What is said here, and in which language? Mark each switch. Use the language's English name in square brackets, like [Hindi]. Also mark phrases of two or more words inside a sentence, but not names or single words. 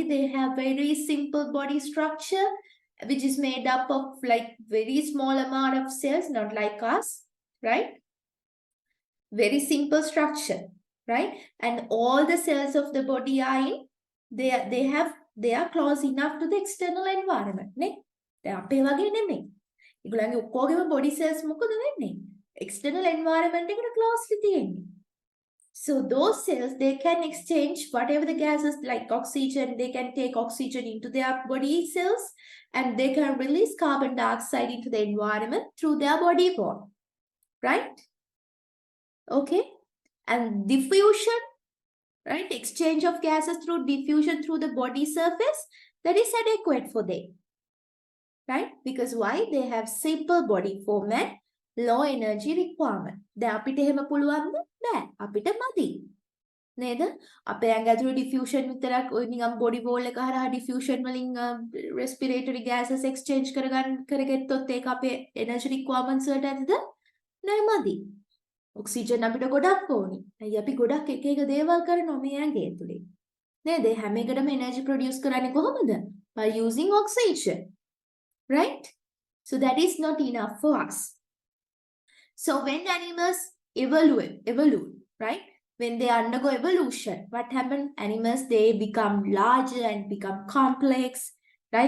[English] They have very simple body structure which is made up of like very small amount of cells, not like us, right? Very simple structure, right? And all the cells of the body are in, they are close enough to the external environment, ne? [Sinhala] දැන් අපේ වගේ නෙමෙයි. ඒගොල්ලන්ගේ ඔක්කොගේම [English] body cells [Sinhala] මොකද වෙන්නේ? [English] External environment එකට closely තියෙන්නේ. So those cells, they can exchange whatever the gases like oxygen, they can take oxygen into their body cells and they can release carbon dioxide into the environment through their body wall, right? Okay, and diffusion, right? Exchange of gases through diffusion through the body surface, that is adequate for them, right? Because why? They have simple body form and low energy requirement. [Sinhala] දැන් අපිට එහෙම පුළුවන්ද? නෑ. අපිට මදි. නේද? අපේ ඇඟ ඇතුළේ diffusion විතරක් ඔය නිකන් [English] body wall [Sinhala] එක හරහා diffusion වලින් [English] respiratory gases exchange [Sinhala] කරගත්තොත් ඒක අපේ [English] energy requirements [Sinhala] වලට ඇද්ද? නෑ, මදි. ඔක්සිජන් අපිට ගොඩක් ඕනි. ඇයි අපි ගොඩක් එක එක දේවල් කරනවා මේ ඇඟේ ඇතුලේ. නේද? හැම එකටම [English] energy produce [Sinhala] කරන්නේ කොහොමද? [English] By using oxygen. Right? So that is not enough for us. So when animals evolve, right? When they undergo evolution, what happens? Animals, they become larger and become complex, right?